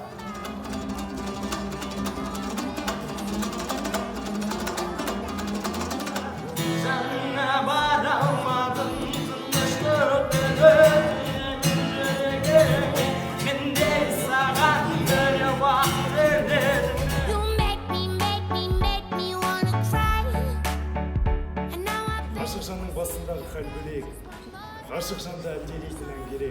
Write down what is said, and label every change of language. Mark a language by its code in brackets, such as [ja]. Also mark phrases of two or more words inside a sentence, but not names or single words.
[kk] Жанна бара алмадым, тыныштық мендей саған бір уақыт бердім. [en] You make me wanna cry. And now I [kk] Ғашық жанның басындағы хәл бөлек, ғашық жанды әлдилейтін ән керек.